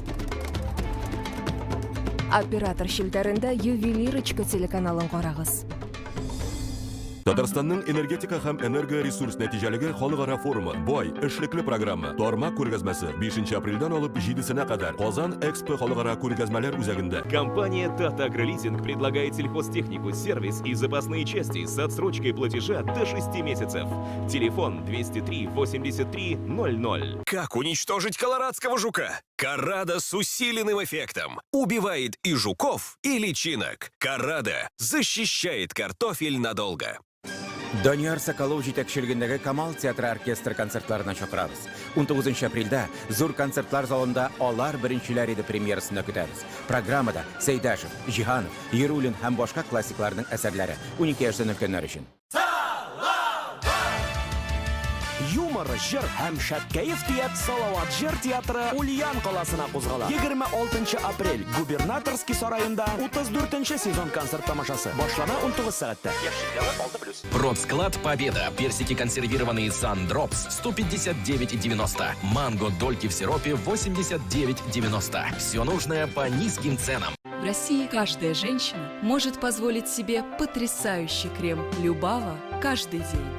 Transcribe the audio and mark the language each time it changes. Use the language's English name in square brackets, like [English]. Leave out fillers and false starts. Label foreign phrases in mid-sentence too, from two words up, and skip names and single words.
[Tatar] Оператор шилтәрендә ювелирочка телеканалын карагыз. Татарстанның энергетика һәм энергоресурс нәтиҗәлеге халыкара форумы, бай, эшлекле программа, тарма күргәзмәсе 5 апрельдән алып 7-сенә кадәр Казан Экспо халыкара күргәзмәләр үзәгендә. [Russian] Компания Tata Agro-Leasing предлагает сельхозтехнику, сервис и запасные части с отсрочкой платежа до 6 месяцев. Телефон 203 83 00. Как уничтожить колорадского жука? Карада с усиленным эффектом. Убивает и жуков, и личинок. Карада защищает картофель надолго. [Tatar] Данияр Соколов җитәкчелегендәге Камал театры оркестр концертларына чакырабыз. 19 апрельдә зур концертлар залында алар беренчеләр иде премьерасына көтәбез. Программада Сәйдәшев, Җиһанов, Ерулин һәм башка классикларның әсәрләре 12 яшьтән өлкәннәр өчен. Юмор, җыр һәм Шәпкәев Салават җыр театры Ульян каласына кузгала. 26 апрель Губернаторский сараенда 34-нче сезон концерт тамашасы. Башлана 19 сәгатьтә. [Russian] Продсклад Победа. Персики консервированные Сандропс 159,90. Манго дольки в сиропе 89,90. Все нужное по низким ценам. В России каждая женщина может позволить себе потрясающий крем Любава каждый день.